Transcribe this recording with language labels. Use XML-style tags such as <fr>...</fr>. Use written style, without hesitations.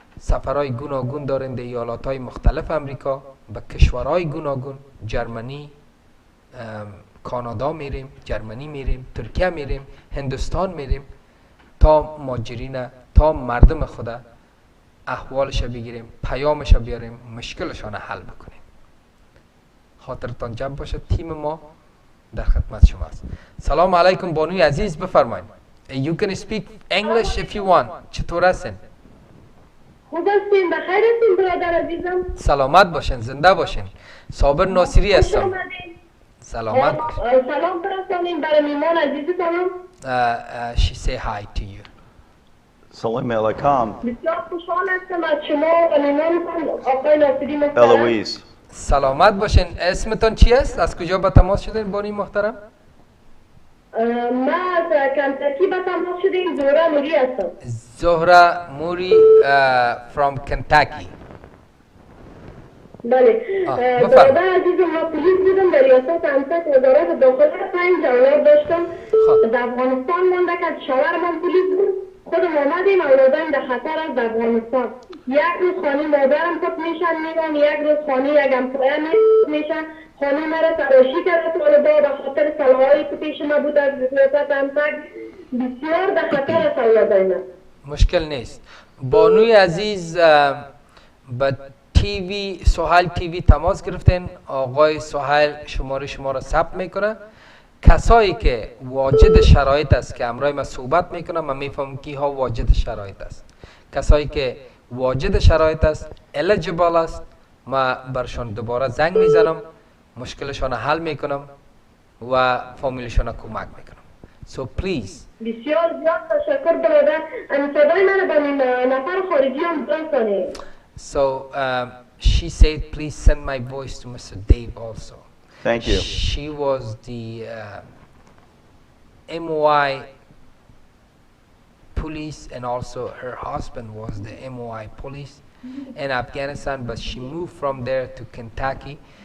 <fa>سفرهای گوناگون داریم در ایالاتهای مختلف امریکا، به کشورهای گوناگون، جرمنی، کانادا میریم، جرمنی میریم، ترکیه میریم، هندوستان میریم تا مجرین، تا مردم خدا احوالش بگیریم، پیامش بیاریم، مشکلشان حل بکنیم. خاطرتان جمع باشه، تیم ما در خدمت شما است. سلام علیکم بانوی عزیز، بفرمایید.</fa> <en>You can speak English if you want.</en> <fa>چطور هستین؟ خوب هستین؟ بخیر هستین برادر عزیزم؟ سلامت باشین، زنده باشین. صابر ناصری هستم. سلامت باشین. سلام برسانیم برای میمان عزیزتانم.</fa> <en>She say hi to you.</en> <fa>سلام علیکم. بسیار خوشحال هستم از شما و میمانتان آقای ناصری محترم. الویس. سلامت باشین. اسمتون چی است؟ از کجا به تماس شدین بانی محترم؟ ما از کنتاکی به تماس شدیم. زهره موری هستم.</fa> <en>Zohreh Mori from Kentucky.</en> <fa>بله. برادر عزیزم، ما پلیس بودم در ریاست امسک وزارت داخله. 5 اولاد داشتم. در افغانستان مانده که شوهرم پلیس بود. خودم آمدیم، اولادایم در خطر است در افغانستان. یک روز خانه مادرم کت میشن میگن، یک روز خانه یک امپایر میشن. خانه مرا تراشی کرده طالبا به خاطر سلاحایی که پیش ما بود از ریاست امسک. بسیار در خطر است اولادایم. مشکل نیست. بانوی عزیز به تیوی سهیل تیوی تماس گرفتین. آقای سهیل شماره شما را ثبت میکنه. کسایی که واجد شرایط است که امروز ما صحبت میکنم، من میفهمم کی ها واجد شرایط است. کسایی که واجد شرایط است، eligible است، ما برشان دوباره زنگ میزنم، مشکلشان حل میکنم و فامیلشان کمک میکنم.</fa> <en>So please.</en> <fa>بسیار زیاد تشکر برادر. صدای من به نفر خارجی هم برسانید.</fa> <en>So she said please send my voice to Mr. Dave also. Thank you. She was the MOI police, and also her husband was the MOI police in Afghanistan, but she moved from there to Kentucky.</en>